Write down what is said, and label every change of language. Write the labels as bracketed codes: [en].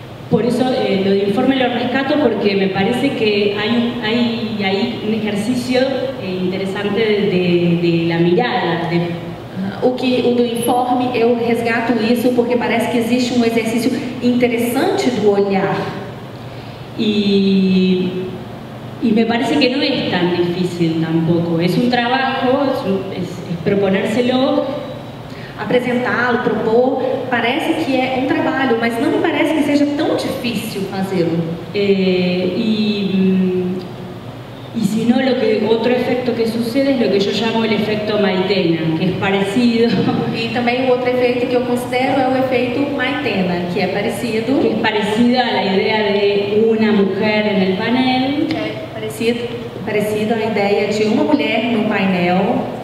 [es] Por eso lo de Informe lo rescato porque me parece que hay un ejercicio interesante de la mirada. [pt] O do Informe, eu resgato isso porque parece que existe um exercício interessante do olhar. [es] Y me parece que no es tan difícil tampoco. Es un trabajo, es proponérselo. [pt] Apresentá-lo, propor, parece que é um trabalho, mas não me parece que seja tão difícil fazê-lo. [es] Y si no, otro efecto que sucede es lo que yo llamo el efecto Maitena, que es parecido. [pt] E também o outro efeito que eu considero é o efeito Maitena, que é parecido. [es] Que es parecido a la idea de una mujer en el panel. [pt] Parecido à ideia de uma mulher no painel.